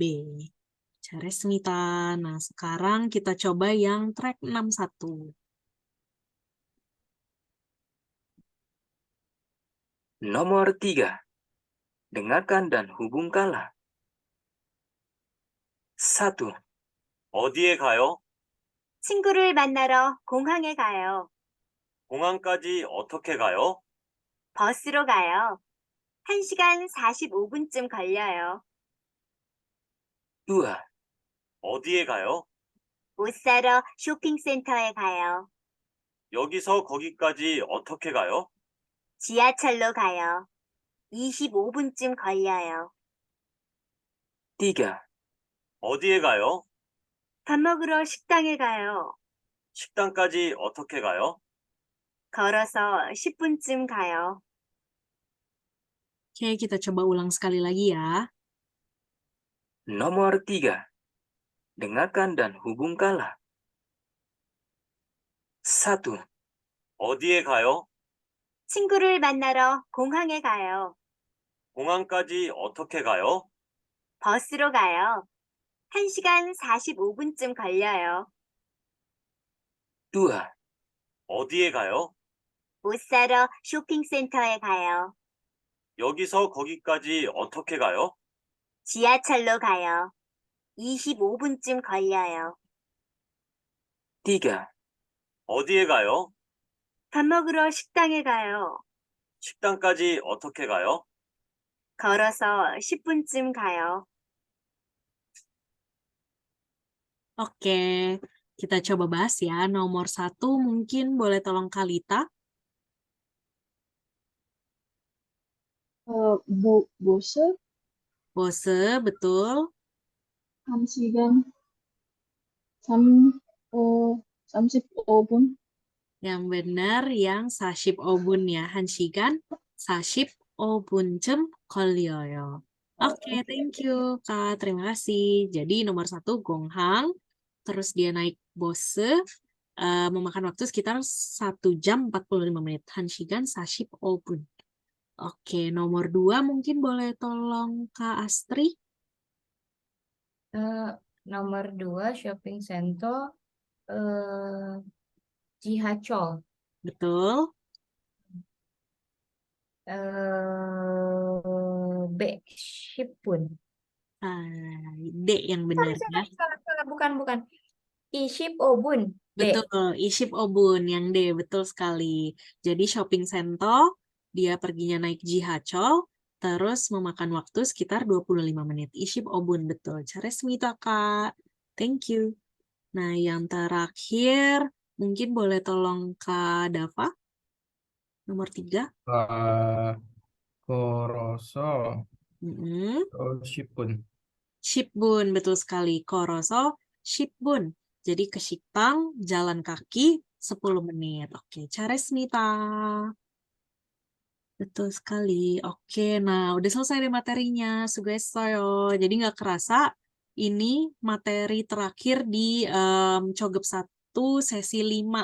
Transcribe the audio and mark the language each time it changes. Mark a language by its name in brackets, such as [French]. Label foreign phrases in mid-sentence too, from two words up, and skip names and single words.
[Indonesian] Charesmita. Nah, sekarang kita coba yang track 61. Nomor 3. Dengarkan dan hubungkanlah. 1. [Korean] 어디에 가요? 친구를 만나러 공항에 가요. 공항까지 어떻게 가요? 버스로 가요. 1시간 45분쯤 걸려요. 2. 어디에 가요? 옷 사러 쇼핑센터에 가요. 여기서 거기까지 어떻게 가요? 지하철로 가요. 25분쯤 걸려요. 3. 어디에 가요? 밥 먹으러 식당에 가요. 식당까지 어떻게 가요? 걸어서 10분쯤 가요. [Indonesian] Oke, kita coba ulang sekali lagi ya. Nomor 3. Dengarkan dan hubungkanlah. 1. [Korean] 어디에 가요? 친구를 만나러 공항에 가요. 공항까지 어떻게 가요? 버스로 가요. 1시간 45분쯤 걸려요. 2. 어디에 가요? 옷 사러 쇼핑센터에 가요. 여기서 거기까지 어떻게 가요? 지하철로 가요. 25분쯤 걸려요. 3. 어디에 가요? 밥 먹으러 식당에 가요. 식당까지 어떻게 가요? 걸어서 10분쯤 가요. [Indonesian] Oke, kita coba bahas ya. Nomor 1 mungkin boleh tolong Kalita. [Korean] 보스, [Indonesian] Bose, betul. [Korean] 1시간 35분. [Indonesian] Yang benar yang 45분 ya. [Korean] 1시간 45분쯤 걸려요. [English] Oke, thank you, [Indonesian] Kak. Terima kasih. Jadi nomor 1 Gonghang, terus dia naik Bose, memakan waktu sekitar 1 jam 45 menit. [Korean] 1시간 45분. [Indonesian] Oke, nomor 2 mungkin boleh tolong Kak Astri. Nomor 2 [English] shopping center [Indonesian] 지하철. Betul. [Korean] B 10분. [Indonesian] D yang benar ya. Salah, bukan. 25분. D. Betul, 25분 yang D, betul sekali. Jadi [English] shopping center, [Indonesian] dia perginya naik 지하철, terus memakan waktu sekitar 25 menit. 25분, betul. Charesmita, Kak. [English] Thank you. [Indonesian] Nah, yang terakhir, mungkin boleh tolong Kak Dava. Nomor 3. [Korean] 걸어서 Mm-mm. 10분. 10분, [Indonesian] betul sekali. [Korean] 걸어서 10분. [Indonesian] Jadi ke 식당 jalan kaki 10 menit. Oke, Charesmita. Betul sekali. Oke, nah udah selesai deh materinya. [Korean] Sugessoyo. [Indonesian] Jadi nggak kerasa ini materi terakhir di Cogep 1 sesi 5.